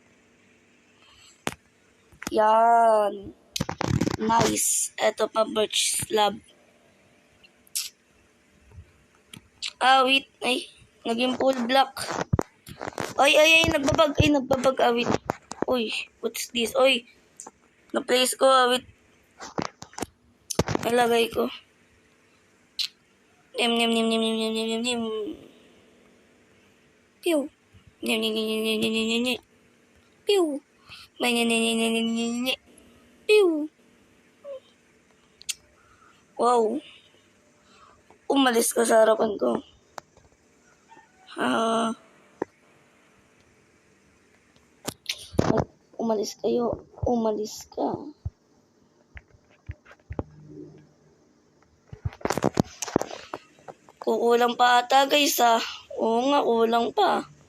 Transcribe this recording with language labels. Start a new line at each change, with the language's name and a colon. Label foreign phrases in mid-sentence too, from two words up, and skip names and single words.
Filipino: Yan. Nice. Ito pa,
English: birch slab. Wait.
Filipino: Ay, naging
English: full block.
Filipino: Ay, nagbabag. Wait. Uy,
English: what's this?
Filipino: Uy, na-place ko, wait. Nalagay ko. Nim. Pew. Nim. Pew. Pew. Wow. Umalis ka sa harapan ko. Umalis kayo. Umalis ka. Kukulang pa ata guys Oo nga, kulang pa.